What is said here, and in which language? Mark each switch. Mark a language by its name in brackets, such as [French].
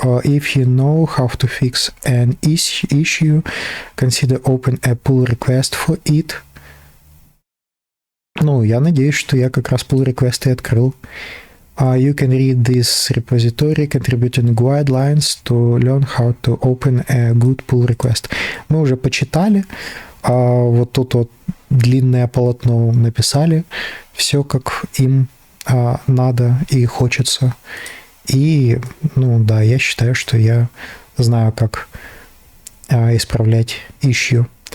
[English] If you know how to fix an issue, consider open a pull request for it. [Russian] Ну, я надеюсь, что я как раз pull request и открыл. [English] You can read this repository contributing guidelines to learn how to open a good pull request. [Russian] Мы уже почитали. Вот тут вот длинное полотно написали. Все, как им надо и хочется. И, ну да, я считаю, что я знаю, как исправлять issue.